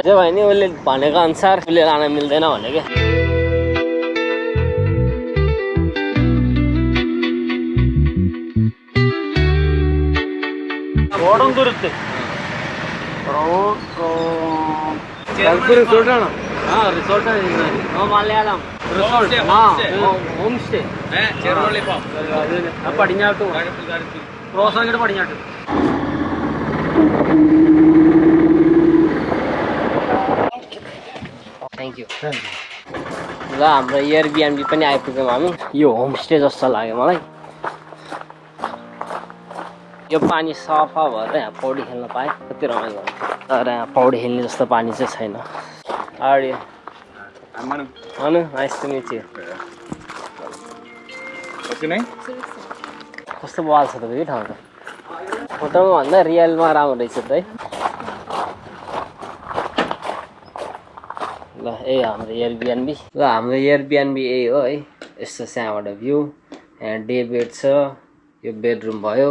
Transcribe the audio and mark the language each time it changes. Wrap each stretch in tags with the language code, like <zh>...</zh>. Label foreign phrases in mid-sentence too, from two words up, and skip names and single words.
<ne>जे भयो नि उसले भनेको अनुसार उसले लान मिल्दैन भने क्या।</ne> <ml>रिसोर्ट മലയാളം</ml> <en>home stay</en> <ml>പടിഞ്ഞാട്ട് ക്രോസ് ആയിട്ട് പടിഞ്ഞാട്ട്.</ml> <en>Thank you.</en> <ne>ल हाम्रो एयरबिएनबी पनि आइपुग्यौँ हामी। यो होमस्टे जस्तो लाग्यो मलाई। यो पानी सफा भएर यहाँ पौडी खेल्न पाएँ, कति रमाइलो। तर यहाँ पौडी खेल्ने जस्तो पानी चाहिँ छैन।</ne> <en>How are you? I'm Manu. Manu, nice to meet you. What's your name?</en> <ne>कस्तो बवाल छ त फेरि ठाउँ त। फोटोमा भन्दा रियलमा राम्रो रहेछ त है। ल ए हाम्रो एयरबिएनबी। ल हाम्रो एयरबिएनबी यही हो है। यस्तो त्यहाँबाट भ्यू। यहाँ</ne> <en>day bed</en> <ne>छ। यो बेडरुम भयो।</ne>